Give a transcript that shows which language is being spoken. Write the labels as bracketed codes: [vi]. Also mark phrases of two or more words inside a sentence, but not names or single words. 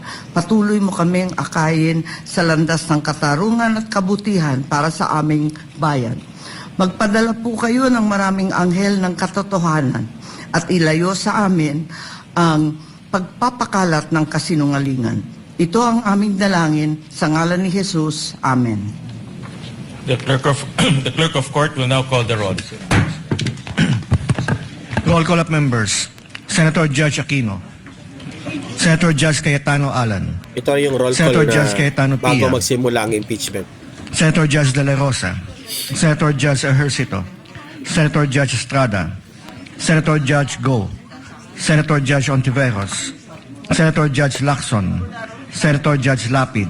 [tl] Patuloy mo kaming akayin sa landas ng katarungan at kabutihan para sa aming bayan. Magpadala po kayo ng maraming anghel ng katotohanan at ilayo sa amin ang pagpapakalat ng kasinungalingan. Ito ang aming dalangin sa ngalan ni Jesus. Amen. [en] The clerk of court will now call the roll. Roll call of members. Senator Judge Aquino. Senator Judge Cayetano Alan. [tl] Ito yung [en] roll call Senator [tl] na [en] Judge Cayetano [tl] bago [en] Pia. [tl] magsimula ang impeachment. [en] Senator Judge De La Rosa. Senator Judge Ejercito. Senator Judge Estrada. Senator Judge Go. Senator Judge Ontiveros. Senator Judge Lacson. Senator Judge Lapid.